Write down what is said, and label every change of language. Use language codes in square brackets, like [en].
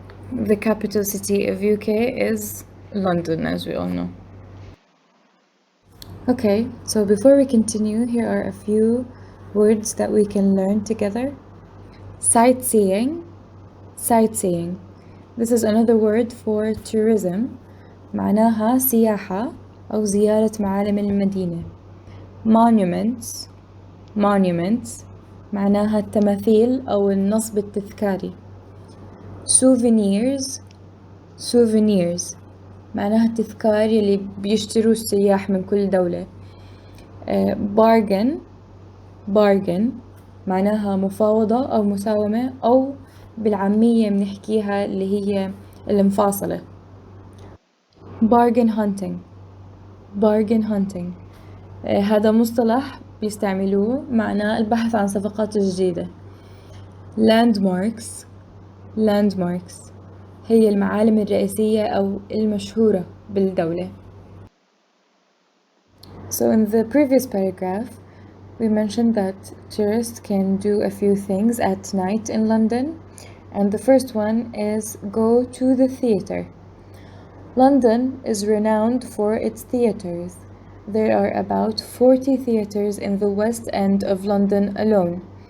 [en] The capital city of UK is London, as we all know. Okay, so before we continue, here are a few words that we can learn together. Sightseeing. Sightseeing. This is another word for tourism. [ar] معناها سياحة أو زيارة معالم المدينة. [en] Monuments. Monuments. [ar] معناها التماثيل أو النصب التذكاري. [en] Souvenirs. Souvenirs. [ar] معناها التذكار يلي بيشتروه السياح من كل دولة. [en] Bargain. Bargain. [ar] معناها مفاوضة أو مساومة أو بالعامية بنحكيها اللي هي المفاصلة. [en] Bargain hunting. Bargain hunting. [ar] هذا مصطلح بيستعملوه معناه البحث عن صفقات جديدة. [en] Landmarks. [ar] Landmarks هي المعالم الرئيسية أو المشهورة بالدولة. [en] So in the previous paragraph, we mentioned that tourists can do a few things at night in London, and the first one is go to the theatre. London is renowned for its theatres. There are about 40 theatres in the West End of London alone.